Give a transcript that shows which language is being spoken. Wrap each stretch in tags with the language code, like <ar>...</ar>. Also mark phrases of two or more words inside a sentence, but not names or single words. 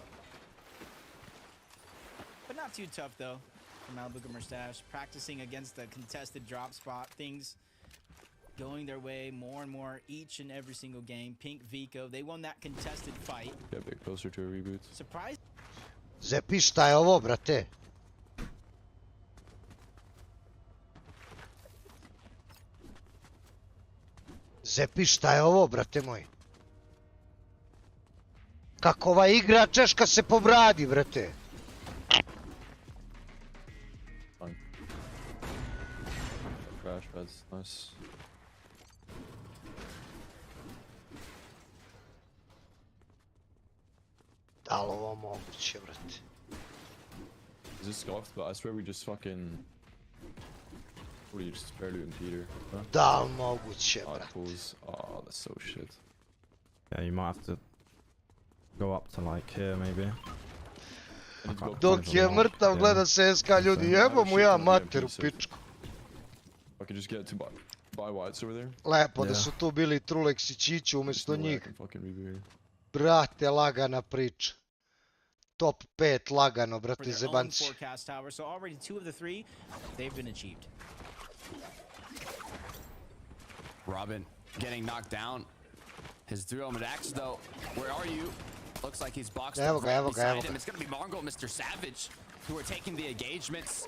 <en>But not too tough though. For Malabuka Merstash, practicing against the contested drop spot, things going their way more and more each and every single game. Pink Vico, they won that contested fight. Get a bit closer to a reboot. Surprise.</en> <sr>Zepi, šta je ovo, brate? Zepi, šta je ovo, brate moj? Kako ova igra Češka se pobradi, brate?</sr> <en>Crash pads, nice.</en> <sr>Da li ovo moguće, brate?</sr> <en>Is this scuffed? But I swear we just fucking... What are you, just spare looting Peter? Huh?</en> <sr>Da li moguće, brate?</sr> <en>Oh, that's so shit. Yeah, you might have to go up to like here, maybe.</en> <sr>Dok je mrtav gleda SSK, ljudi, jebo mu ja mater u pičku.</sr> <en>I can just get to buy whites over there.</en> <sr>Lepo da su tu bili Trulex i Čiću umjesto njih.</sr> <en>Fucking</en> <sr>Brate, lagana priča. Top 5 lagano, brate, zebanci.</sr> <en>So already 2 of the 3, they've been achieved. Robin getting knocked down. His duo Madax though, where are you? Looks like he's boxed up right beside him. It's going to be Mongol and Mr. Savage who are taking the engagements.</en>